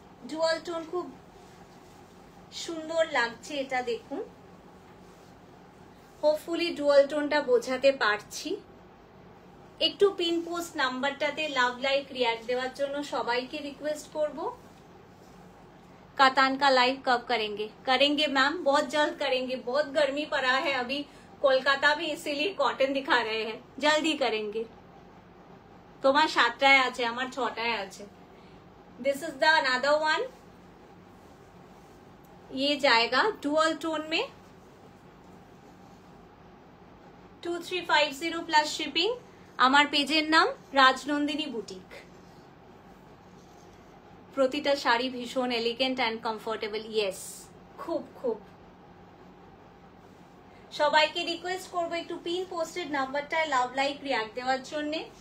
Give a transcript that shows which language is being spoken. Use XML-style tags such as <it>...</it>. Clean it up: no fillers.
<bn>Dual tone খুব সুন্দর লাগছে, এটা দেখুন। হোপফুলি ডুয়াল টোনটা বোঝাতে পারছি। একটু pin post নাম্বারটাতে love like react দেওয়ার জন্য সবাইকে রিকোয়েস্ট করব।</bn> <hi>कातान का लाइव कब करेंगे? करेंगे मैम, बहुत जल्द करेंगे। बहुत गर्मी पड़ा है अभी कोलकाता में, इसीलिए कॉटन दिखा रहे हैं। जल्दी करेंगे।</hi> <bn>তোমার 7টায় আছে, আমার 6টায় আছে।</bn> <en>This is the another one.</en> <hi>ये जाएगा डुअल टोन में 2350 प्लस शिपिंग।</hi> <bn>আমার পেজের নাম রাজনন্দিনী বুটিক। প্রতিটা শাড়ি ভীষণ এলিগেন্ট অ্যান্ড কমফোর্টেবল। ইয়েস, খুব খুব। সবাইকে রিকোয়েস্ট করবো একটু pin posted নাম্বারটায় love like react দেওয়ার জন্য।</bn>